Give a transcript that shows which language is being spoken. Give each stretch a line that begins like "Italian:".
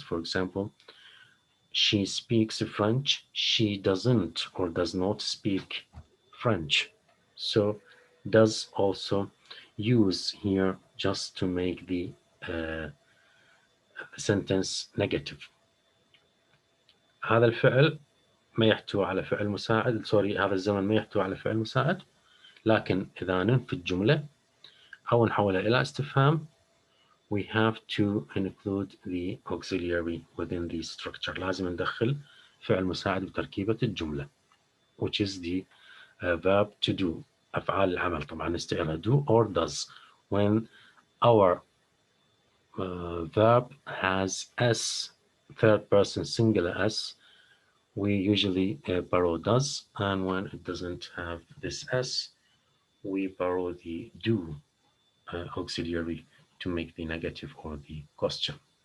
English: For example, she speaks French. She doesn't or does not speak French. So does also use here just to make the sentence negative.
Arabic: هذا الفعل ما يحتوي على فعل مساعد، سوري، هذا الزمن ما يحتوي على فعل مساعد، لكن إذا ننفي الجملة أو نحولها إلى استفهام
English: we have to include the auxiliary within the structure.
Arabic: لازم ندخل فعل مساعد بتركيبة الجملة
English: which is the verb to do.
Arabic: أفعال العمل طبعا نستعيرها
English: do or does. When our verb has s, third person singular s, we usually borrow does, and when it doesn't have this s, we borrow the do auxiliary to make the negative or the question.